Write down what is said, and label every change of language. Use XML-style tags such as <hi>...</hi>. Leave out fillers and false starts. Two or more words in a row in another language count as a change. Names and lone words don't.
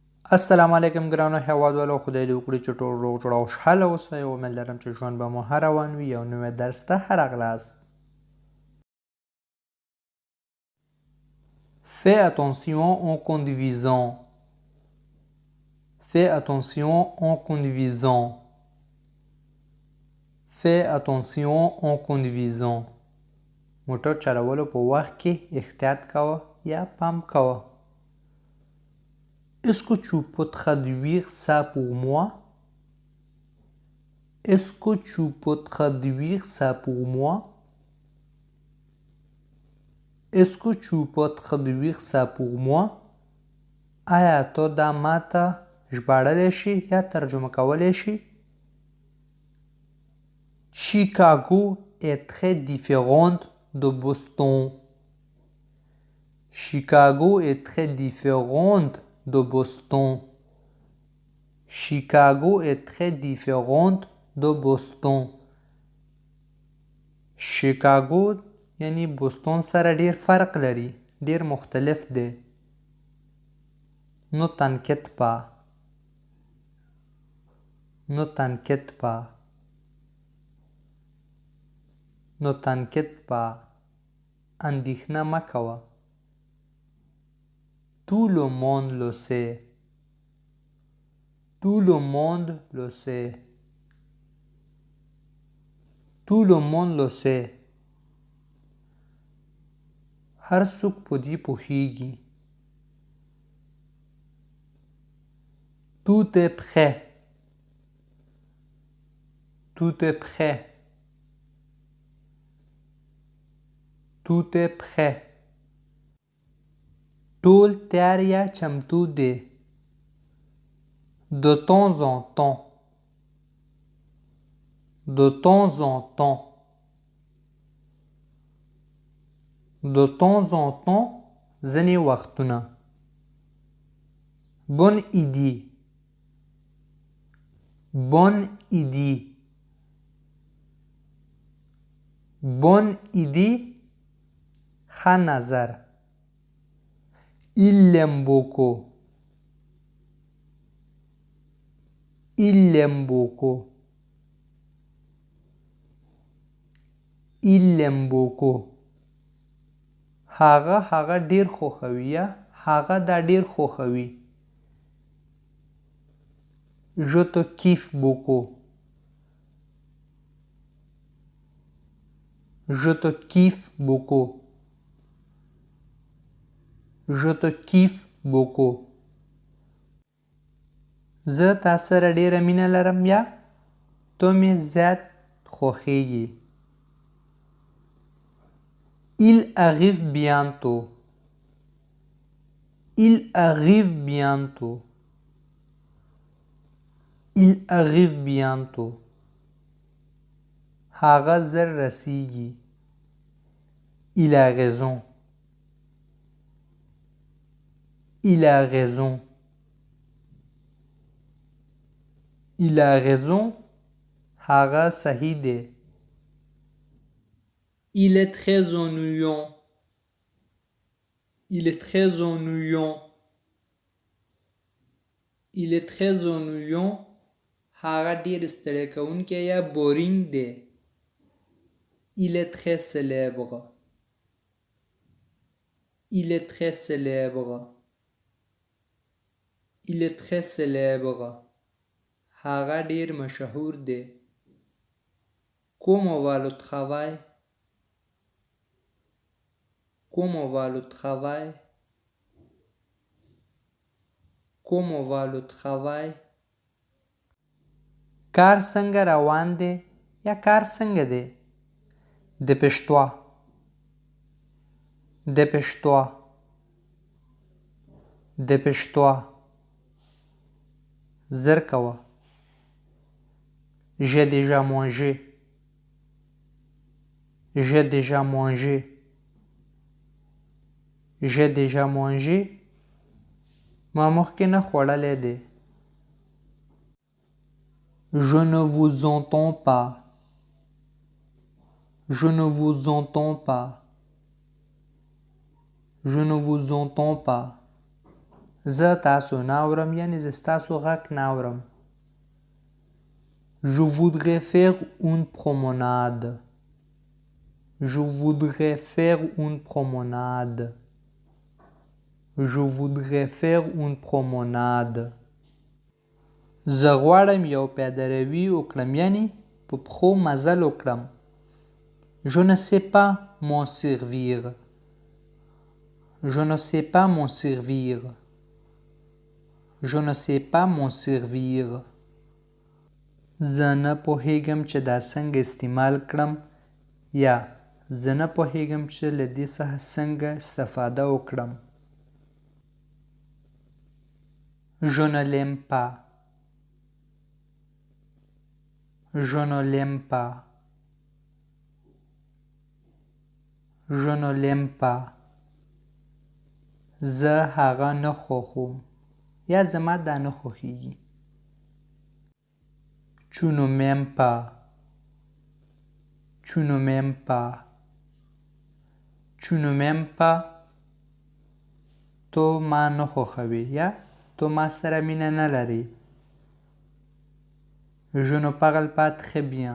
<ps>السلام علیکم ګرانو هیوادوالو، خدای دې وکړي چې ټول روغ جوړ او خوشحاله اوسئ. امید لرم چې ژوند به مو ښه روان وي. یو نوی درس ته ښه راغلاست.</ps> <fr>Fais attention en conduisant. Fais attention en conduisant. Fais attention en conduisant.</fr> <ps>موټر چلولو په وخت کې احتیاط کوه یا پام کوه.</ps> <fr>Est-ce que tu peux traduire ça pour moi? Est-ce que tu peux traduire ça pour moi? Est-ce que tu peux traduire ça pour moi?</fr> <ps>آیا ته دا ماته ژباړلی شي یا ترجمه کولی شي؟</ps> <fr>Chicago est très différente de Boston. Chicago est très différente de Boston. Chicago est très différente de Boston.</fr> <ps>Chicago یعنی بوستون سره ډیر فرق لري، ډیر مختلف دی.</ps> <fr>Ne t'inquiète pas. Ne t'inquiète pas. Ne t'inquiète pas.</fr> <ps>اندېښنه مه کوه.</ps> <fr>Tout le monde le sait. Tout le monde le sait. Tout le monde le sait.</fr> <ps>هر څوک په دې پوهیږي.</ps> <fr>Tout est prêt. Tout est prêt. Tout est prêt.</fr> <ps>ټول تیار یا چمتو دی.</ps> <fr>De temps en temps. De temps en temps. De temps en temps</fr> <ps>ځینې وختونه.</ps> <fr>Bonne idée. Bonne idée. Bonne idée</fr> <ps>ښه نظر.</ps> <fr>Il l'aime beaucoup. Il l'aime beaucoup. Il l'aime beaucoup.</fr> <ps>هغه ډیر خوښوي یا هغه دا ډیر خوښوي.</ps> <fr>Je te kiffe beaucoup. Je te kiffe beaucoup. Je te kiffe beaucoup.</fr> <ps>زه تا سره ډیره مینه لرم یا ته مې زیات خوښیږي.</ps> <fr>Il arrive bientôt. Il arrive bientôt. Il arrive bientôt.</fr> <ps>هغه زر رسیږي.</ps> <fr>Il a raison. Il a raison. Il a raison.</fr> <ps>هغه صحیح دی.</ps> <fr>Il est très ennuyant. Il est très ennuyant. Il est très ennuyant.</fr> <ps>هغه ډیر ستړی کوونکی یا بورینګ دی.</ps> <fr>Il est très célèbre. Il est très célèbre. Il est très célèbre.</fr> <ps>هغه ډیر مشهور دی.</ps> <fr>Comment va le travail? Comment va le travail? Comment va le travail?</fr> <ps>کار څنګه روان دی یا کار څنګه دی.</ps> <fr>Dépêche-toi. Dépêche-toi. Dépêche-toi.</fr> <ps>زر کوه.</ps> <fr>J'ai déjà mangé. J'ai déjà mangé. J'ai déjà mangé.</fr> <ps>ما مخکې نه خوړلی دی.</ps> <fr>Je ne vous entends pas. Je ne vous entends pas. Je ne vous entends pas.</fr> <ps>زه تاسو نه اورم یعنی زه ستاسو غږ نه اورم.</ps> <fr>Je voudrais faire une promenade. Je voudrais faire une promenade. Je voudrais faire une promenade.</fr> <ps>زه غواړم یو پیاده روي وکړم یعنی په پښو مزل وکړم.</ps> <fr>Je ne sais pas m'en servir. Je ne sais pas m'en servir. Je ne sais pas m'en servir.</fr> <ps>زه نه پوهیږم چې دا څنګه استعمال کړم یا زه نه پوهیږم چې له دې څخه څنګه استفاده وکړم.</ps> <fr>Je ne l'aime pas. Je ne l'aime pas. Je ne l'aime pas.</fr> <ps>زه هغه نه خوښوم یا زما دا نه خوښیږي.</ps> <fr>Tu ne m'aimes pas. Tu ne m'aimes pas. Tu ne m'aimes pas.</fr> <ps>تو ما نه خوښوي یا تو ما سره مینه نه لري.</ps> <fr>Je ne parle pas très bien.</fr>